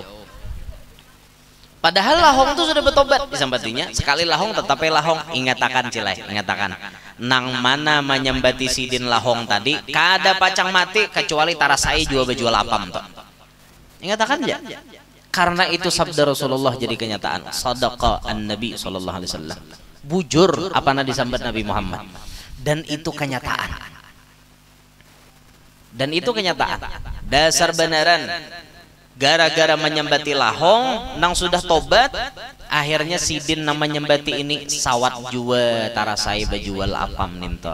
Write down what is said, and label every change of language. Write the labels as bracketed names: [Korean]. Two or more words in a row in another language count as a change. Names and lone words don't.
[Banjar] Padahal lahong itu sudah bertobat disambatinya. Sekali lahong tetapi lahong. Ingatakan cilai, ingatakan. Nang mana menyembati Sidin lahong tadi, kada pacang mati kecuali tarasai jual bejual apam toh. Ingatakan ya. Karena itu sabda Rasulullah jadi kenyataan. [Arabic] Sadaqa an-Nabi sallallahu alaihi wasallam. [Banjar] Bujur apa na disambat Nabi Muhammad. Dan itu kenyataan. Dan itu kenyataan. Dasar benaran. Gara-gara menyembati lahong nang sudah tobat, akhirnya Sidin nama menyembati ini sawat jua tarasai bejual apam ninto.